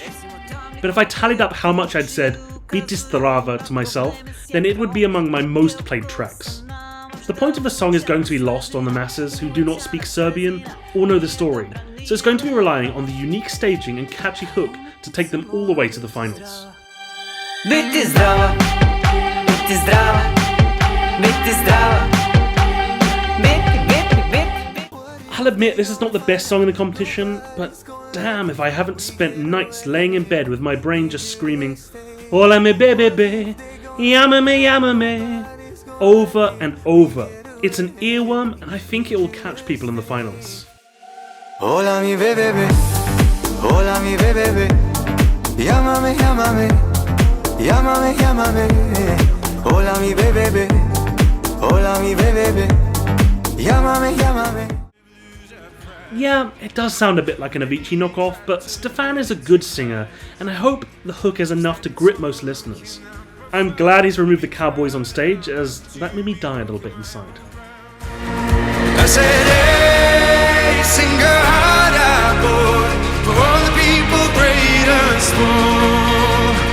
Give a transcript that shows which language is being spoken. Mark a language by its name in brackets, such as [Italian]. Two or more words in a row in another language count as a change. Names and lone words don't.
[English] But if I tallied up how much I'd said Bitis Strava to myself, then it would be among my most played tracks. The point of the song is going to be lost on the masses who do not speak Serbian or know the story, so it's going to be relying on the unique staging and catchy hook to take them all the way to the finals. [Serbian] Biti zdrava, biti zdrava, biti zdrava. [English] I'll admit this is not the best song in the competition, but damn if I haven't spent nights laying in bed with my brain just screaming [Spanish] Hola me bebe, yamame, [English] over and over. It's an earworm and I think it will catch people in the finals. [Spanish] Hola mi bebe, hola mi bebe, llámame, llámame, llámame, llámame. Hola mi bebe, hola mi bebe, llámame, llámame. [English] Yeah, it does sound a bit like an Avicii knockoff, but Stefan is a good singer, and I hope the hook is enough to grip most listeners. I'm glad he's removed the cowboys on stage, as that made me die a little bit inside. I said, hey, sing your heart out, boy, for all the people great and small.